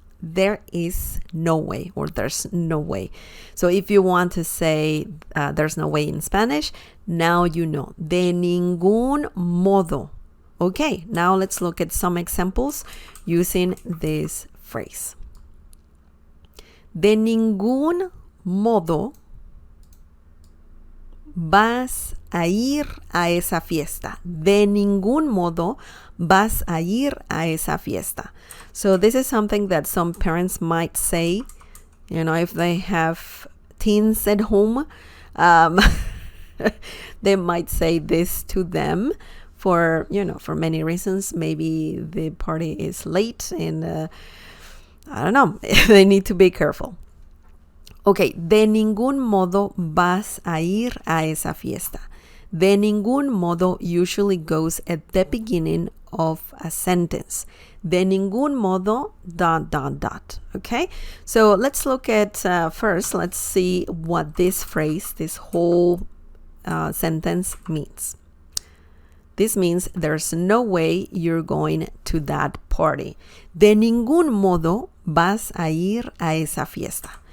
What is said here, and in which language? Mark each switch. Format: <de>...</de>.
<en>There is no way, or there's no way. So if you want to say there's no way in Spanish, now you know.</en> <es>De ningún modo.</es> <en>Okay, now let's look at some examples using this phrase.</en> <es>De ningún modo vas a ir a esa fiesta. De ningún modo vas a ir a esa fiesta.</es> <en>So this is something that some parents might say, you know, if they have teens at home, they might say this to them for, you know, for many reasons. Maybe the party is late and I don't know, they need to be careful.</en> <es>Okay, de ningún modo vas a ir a esa fiesta. De ningún modo</es> <en>usually goes at the beginning of a sentence.</en> <es>De ningún modo, ...</es> <en>Okay, so let's look at first, let's see what this phrase, this whole sentence means. This means there's no way you're going to that party.</en> <es>De ningún modo vas a ir a esa fiesta.</es>